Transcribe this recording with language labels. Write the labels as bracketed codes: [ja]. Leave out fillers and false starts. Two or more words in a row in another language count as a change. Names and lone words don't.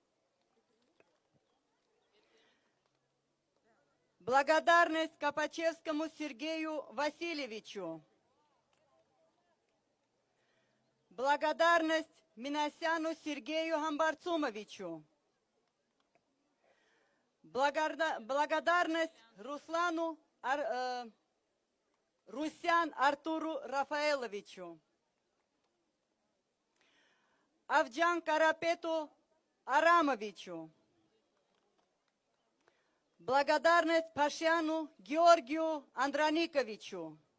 [ru] Благодарность Копачевскому Сергею Васильевичу. Благодарность Минасяну Сергею Хамбарцумовичу. Благодарность Русян Артуру Рафаэловичу. Авджан Карапету Арамовичу. Благодарность Пашяну Георгию Андраниковичу.